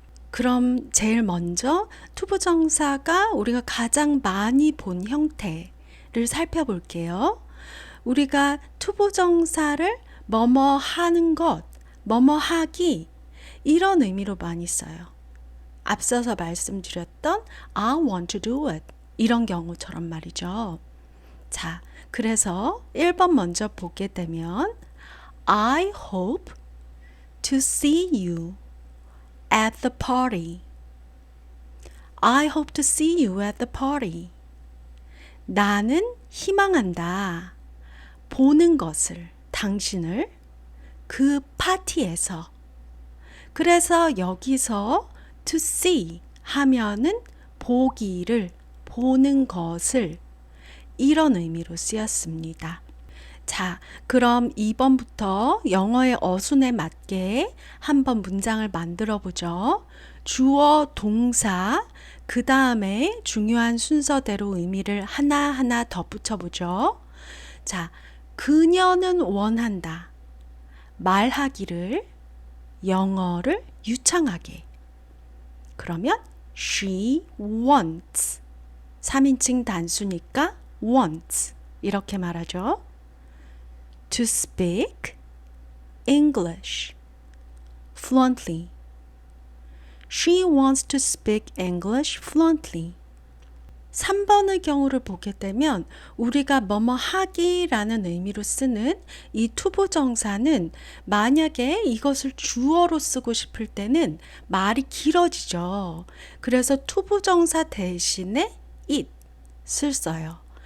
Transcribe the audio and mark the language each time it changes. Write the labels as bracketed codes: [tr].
[ko] 그럼 제일 먼저 to 부정사가 우리가 가장 많이 본 형태를 살펴볼게요. 우리가 to 부정사를 뭐뭐 하는 것, 뭐뭐 하기 이런 의미로 많이 써요. 앞서서 말씀드렸던 [en] I want to do it [ko] 이런 경우처럼 말이죠. 자, 그래서 1번 먼저 보게 되면 [en] I hope to see you at the party. I hope to see you at the party. [ko] 나는 희망한다. 보는 것을, 당신을 그 파티에서. 그래서 여기서 to see 하면은 보기를, 보는 것을 이런 의미로 쓰였습니다. 자, 그럼 2번부터 영어의 어순에 맞게 한번 문장을 만들어 보죠. 주어, 동사, 그 다음에 중요한 순서대로 의미를 하나하나 덧붙여 보죠. 자, 그녀는 원한다. 말하기를, 영어를 유창하게. 그러면 [en] she wants. [ko] 3인칭 단수니까 wants. 이렇게 말하죠. [en] To speak English fluently. She wants to speak English fluently. [ko] 3번의 경우를 보게 되면 우리가 뭐뭐 하기라는 의미로 쓰는 이 투부정사는 만약에 이것을 주어로 쓰고 싶을 때는 말이 길어지죠. 그래서 투부정사 대신에 it을 써요.